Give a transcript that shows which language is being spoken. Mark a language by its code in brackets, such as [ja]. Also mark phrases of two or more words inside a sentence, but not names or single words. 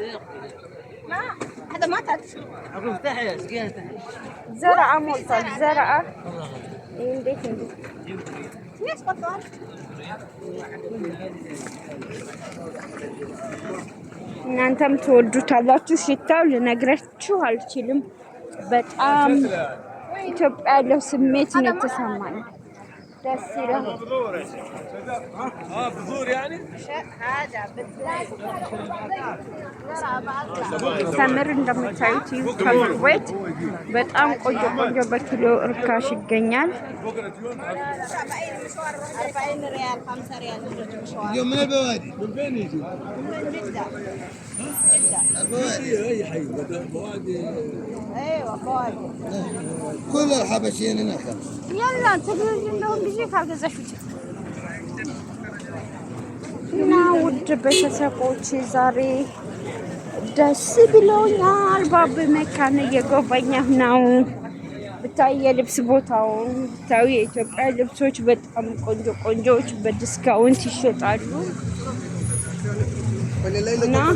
[am] ዘርአ ሞልቷል። ዘርአ እንዴት እናንተም ትወዱታላችሁ። ሽታው ልነግራችሁ አልችልም። በጣም ኢትዮጵያ ያለው ስሜት ነው የተሰማኝ። ደስ ይላል። [ar] بذور يعني [am] ተምር እንደምታዩት ተምር ቤት በጣም ቆንጆ ቆንጆ በኪሎ እርካሽ ይገኛል። [ar] 40 ريال 5 ريال يوم من البوادي من فين يجي؟ من جدة البوادي اي حي بوادي ايوه فوادي كل الحبشيين هناك. [am] ያላ ተግባር ነው ጊዜ ካልገዛሽው እና ውድ ቤተሰቦች ዛሬ ደስ ብሎኛል። ባብ መካነ እየጎበኘሁ ነው። ብታይ የልብስ ቦታውን ብታይ የኢትዮጵያ ልብሶች በጣም ቆንጆ ቆንጆዎች በዲስካውንት ይሸጣሉ። እና